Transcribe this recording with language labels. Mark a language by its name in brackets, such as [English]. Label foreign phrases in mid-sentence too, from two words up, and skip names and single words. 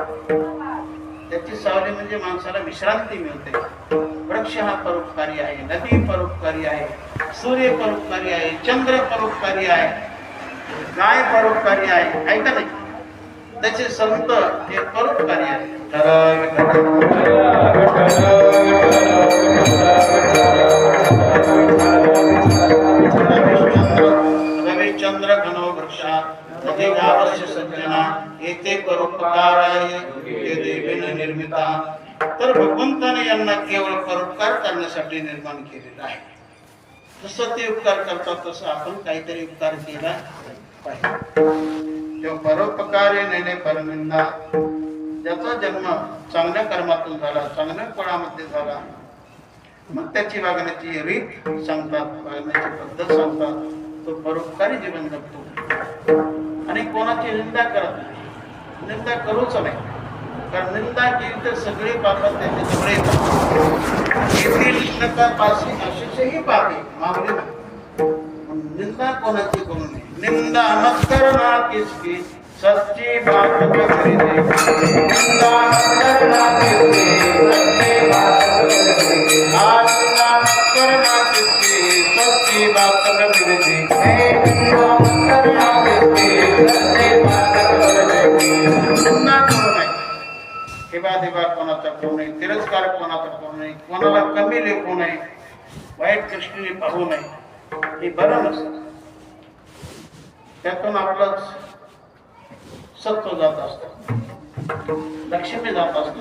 [Marathi] त्याची सावली म्हणजे माणसाला विश्रांती मिळते. वृक्ष हा परोपकारी आहे, नदी परोपकारी आहे, सूर्य परोपकारी आहे, चंद्र परोपकारी आहे, गाय परोपकारी आहे, ऐका नाही? त्याचे संत हे परोपकारी आहे. [Sanskrit] रविचंद्र घनो वृक्षा नदी गावस्य सज्जना येथे परोपकाराय ये देवेन निर्मिता. [Marathi] तर भगवंताने यांना केवळ परोपकार करण्यासाठी निर्माण केलेलं आहे. जसं ते उपकार करतात तसं आपण काहीतरी उपकार केला पाहिजे. जो परोपकारे नेणे परनिंदा. ज्याचा जन्म चांगल्या कर्मातून झाला, चांगल्या फळामध्ये झाला, मग त्याची वागण्याची रीत सांगतात, वागण्याची पद्धत सांगतात. तो परोपकारी जीवन जगतो आणि कोणाची निंदा करत नाही. निंदा करूच नाही, कारण निंदा केली तर सगळे पापात त्याचे सगळे अशीही पापे मागणी नाही. निंदा कोणाची करू नये. [Hindi] निंदा मत करना किसकी सच्ची बात कबीर दे. निंदा मत करना किसकी सच्ची बात कबीर दे. निंदा मत करना किसकी सच्ची बात कबीर दे. निंदा मत करना किसकी सच्ची बात कबीर दे. [Marathi] निंदा करू नये, हेबा कोणाचा करू नये, तिरस्कार कोणाचा करू नये, कोणाला कमी लेखू नये, वाईट दृष्टीने पाहू नये. हे बरं नसतं. त्यातून आपलं सत्व जात असतं, लक्ष्मी जात असतं.